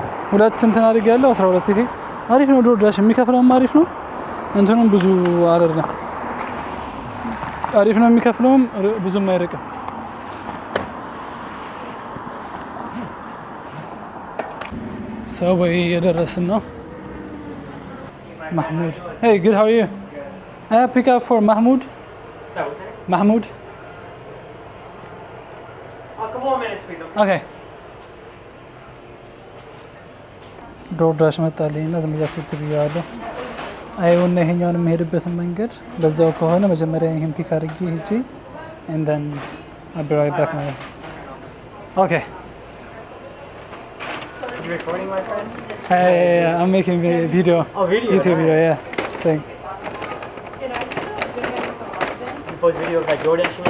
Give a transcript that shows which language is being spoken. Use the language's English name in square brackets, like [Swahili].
[Amharic] ሁለት እንትን አድርግ ያለው 12 ይሄ አሪፍ ነው። ዶርዳሽ የሚከፍለውም አሪፍ ነው። እንትኑም ብዙ አይደለም አሪፍ ነው የሚከፍለውም ብዙም አይርቅም። ሰው ወይ የደረስን ነው። Mahmoud. [English] Hey, good. How are you? I have pick up for Mahmoud. Sorry, what's that? Mahmoud. A couple more minutes, please. Okay. [Amharic] ዶርዳሽ መጣልኝ እና ዝም ብዬ አክሴፕት ብያለሁ። አይውና ይሄኛውን የሚሄድበትን መንገድ በዛው ከሆነ መጀመሪያ ይሄን ፒክ አድርጌ ሄጄ [English] and then I'll be right back [Amharic] ማለት ነው። Okay. [English] Are you recording, my friend? Hey, I'm making a video. Oh, video? YouTube video, yeah. Thank. You post video of like DoorDash?